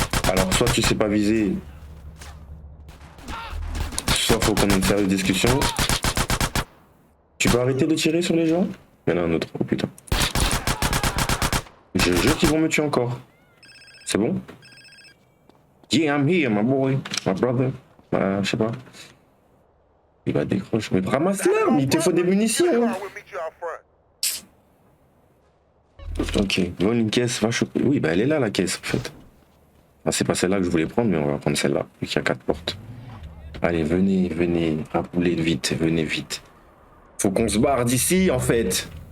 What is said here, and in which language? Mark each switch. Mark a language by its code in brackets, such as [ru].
[fr] Alors soit tu sais pas viser, soit faut qu'on ait une sérieuse discussion. Tu peux arrêter de tirer sur les gens? Il y en a un autre, oh putain. Je jure qu'ils vont me tuer encore. C'est bon? [en] Yeah, I'm here, my boy, my brother. [fr] Je sais pas. Il va décrocher. Mais ramasse l'arme, il te faut des munitions. [en] We'll meet you out front. [fr] Ok, donne une caisse, va choper. Oui, bah elle est là la caisse en fait. Ah, c'est pas celle-là que je voulais prendre, mais on va prendre celle-là, vu qu'il y a 4 portes. Allez, venez, roulez vite, venez vite. Faut qu'on se barre d'ici en fait.